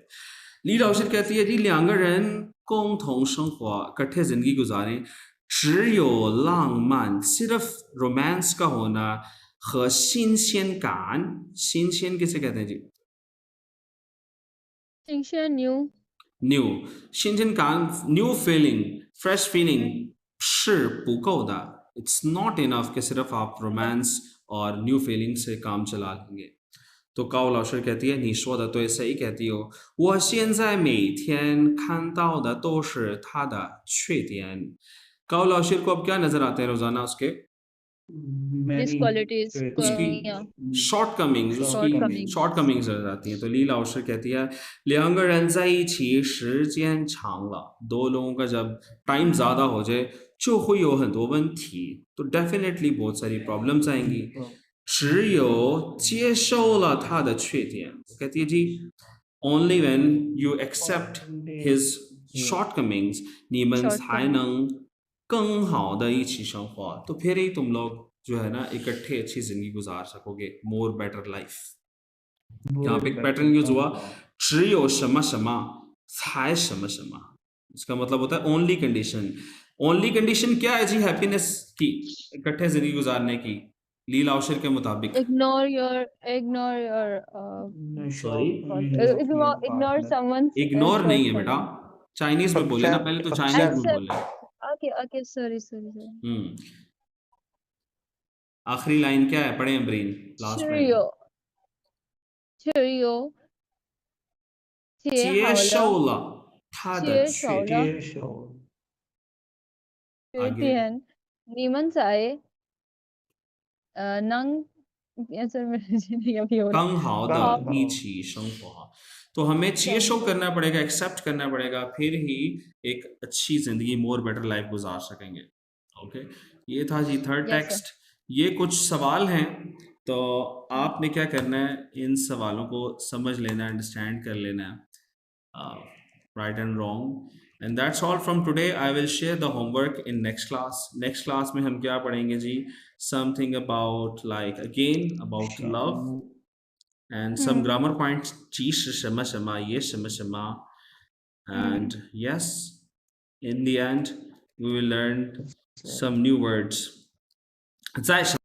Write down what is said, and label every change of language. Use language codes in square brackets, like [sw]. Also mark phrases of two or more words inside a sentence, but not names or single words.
[hi] ली लाओशी कहती है जी, [zh] 两个人共同生活, [hi] इकट्ठे जिंदगी गुजारें, [zh] 只有浪漫 [hi] सिर्फ रोमांस का होना, [zh] 和新鲜感, 新鲜 [hi] किसे कहते हैं जी, न्यू। न्यू, [en] 新鲜感 new feeling, fresh feeling [zh] 是不够的, [en] it's not enough [hi] कि सिर्फ आप रोमांस और [en] new feeling [hi] से काम चला लेंगे। तो काओ लाओशी कहती है, [zh] 你说的对, [hi] सही कहती हो, [zh] 我现在每天看到的都是他的缺点। [hi] काओ लाओशी को अब क्या नजर आते हैं रोजाना उसके, [en] Disqualities [hi] उसकी [en] shortcomings, [hi] उसकी [en] Shortcomings. shortcomings [hi] नजर आती हैं। तो ली लाओशी कहती है, [zh] 两个人在一起时间长了, [hi] दो लोगों का जब टाइम ज्यादा हो जाए, [zh] 就会有很多问题, [hi] तो डेफिनेटली बहुत सारी प्रॉब्लम्स आएंगी। [zh] 只有接受了他的缺点, [hi] कहती है जी, [en] only when you accept his shortcomings, [zh] 你们才能更好的一起生活, [hi] तो फिर ही तुम लोग जो है ना इकट्ठे अच्छी जिंदगी गुजार सकोगे, [en] more better life. [hi] यहाँ पे एक पैटर्न यूज हुआ, [zh] 只有什么什么才什么什么, [hi] इसका मतलब होता है [en] only condition. only condition [hi] क्या है जी हैप्पीनेस की, इकट्ठे जिंदगी गुजारने की, ली लाओशर के मुताबिक? [en] Ignore your [hi] सॉरी, [en] ignore someone's [hi] इग्नोर नहीं है बेटा, [en] shortcoming. [hi] चाइनीज में बोले ना, पहले तो चाइनीज में [en] Accept. [hi] बोले। [en] Okay, sorry. [hi] आखिरी लाइन क्या है, पढ़े अमरीन, [en] last line. Cheerio. [zh] 接受了他的缺点，接受 [hi] आगे [zh] 缺点，你们在能 [hi] ऐसे नहीं अभी हो रहा। [zh] 更好的一起生活， [hi] तो हमें चेशो करना पड़ेगा, एक्सेप्ट करना पड़ेगा, फिर ही एक अच्छी जिंदगी, [en] more better life [hi] गुजार सकेंगे। ओके, ये था जी थर्ड [en] Yes, sir. [hi] टेक्स्ट। ये कुछ सवाल हैं, तो आपने क्या करना है, इन सवालों को समझ लेना, अंडरस्टैंड कर लेना है, [en] right and wrong, and that's all from today. I will share the homework in next class. [hi] नेक्स्ट क्लास में हम क्या पढ़ेंगे जी, [en] something about like again about love and some grammar points, [zh] 其实什么什么也什么什么, [en] and yes, in the end we will learn some new words. [zh] 在什么